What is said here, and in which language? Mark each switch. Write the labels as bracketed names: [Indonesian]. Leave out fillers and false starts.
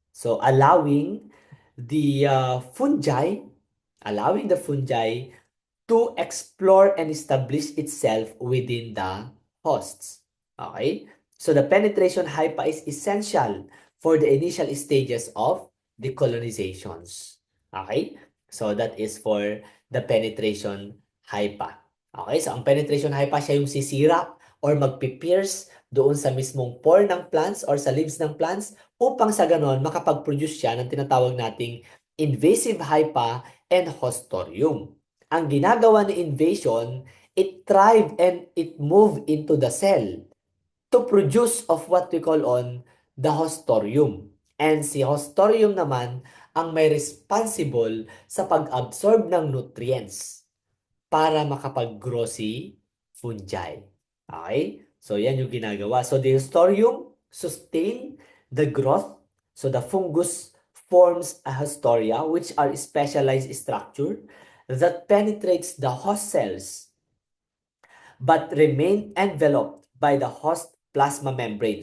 [English] So the fungi, allowing the fungi to explore and establish itself within the hosts. Okay? So the penetration hypa is essential for the initial stages of the colonizations. Okay? So that is for the penetration hypa. Okay? [Filipino] So ang penetration hypa siya yung sisira or magpipierce doon sa mismong pore ng plants or sa leaves ng plants upang sa ganon makapag-produce siya ng tinatawag nating invasive hypa and hostorium. Ang ginagawa ni invasion, [English] it thrive and it move into the cell to produce of what we call on the hostorium. [Filipino] And si hostorium naman ang may responsible sa pag-absorb ng nutrients para makapag-grow si fungi. Okay? So, yan yung ginagawa. [English] So, the hostorium sustain the growth. So, the fungus forms a hostoria, which are specialized structure that penetrates the host cells but remain enveloped by the host plasma membrane.